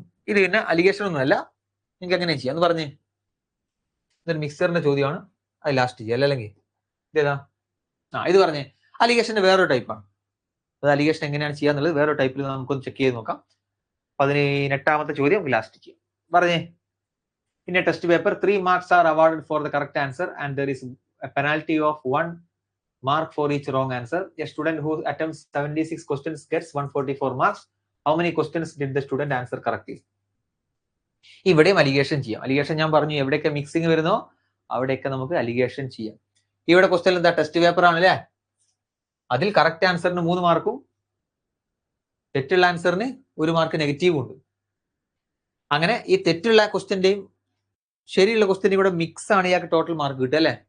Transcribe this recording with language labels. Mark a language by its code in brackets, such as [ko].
[ml] ഇത് പിന്നെ അലിഗേഷൻ ഒന്നുമല്ല, നിങ്ങൾക്ക് എങ്ങനെ ചെയ്യാം എന്ന് പറഞ്ഞേ. ഇതൊരു മിക്സറിന്റെ ചോദ്യമാണ്, അത് ലാസ്റ്റ് ചെയ്യാം അല്ലെങ്കിൽ ഇതേതാ? ഇത് പറഞ്ഞേ. അലിഗേഷന്റെ വേറൊരു ടൈപ്പാണ്. അത് അലിഗേഷൻ എങ്ങനെയാണ് ചെയ്യാന്നുള്ളത് വേറൊരു ടൈപ്പിൽ നമുക്കൊന്ന് ചെക്ക് ചെയ്ത് നോക്കാം. 18ാമത്തെ ചോദ്യം ലാസ്റ്റ് ചെയ്യാം. പറഞ്ഞേ. [en] In a test paper, 3 marks are awarded for the correct answer and there is a penalty of 1 mark for each wrong answer. A student who attempts 76 questions gets 144 marks. How many questions did the student answer correctly? [ml] ഇവിടെയും allegation ചെയ്യാം. Allegation ഞാൻ പറഞ്ഞു, എവിടെയൊക്കെ mixing വരുന്നോ അവിടെയൊക്കെ നമുക്ക് allegation ചെയ്യാം. ഇവിടെ ക്വസ്റ്റ്യൻ എന്താ, ടെസ്റ്റ് പേപ്പർ ആണ് അല്ലേ. അതിൽ കറക്റ്റ് ആൻസറിന് 3 മാർക്കും തെറ്റുള്ള ആൻസറിന് 1 മാർക്ക് നെഗറ്റീവും ഉണ്ട്. അങ്ങനെ ഈ തെറ്റുള്ള ക്വസ്റ്റ്യന്റെയും ശരിയുള്ള ക്വസ്റ്റ്യൻ ഇവിടെ മിക്സ് ആണ് ഇയാൾക്ക് ടോട്ടൽ മാർക്ക് കിട്ടുക അല്ലെ.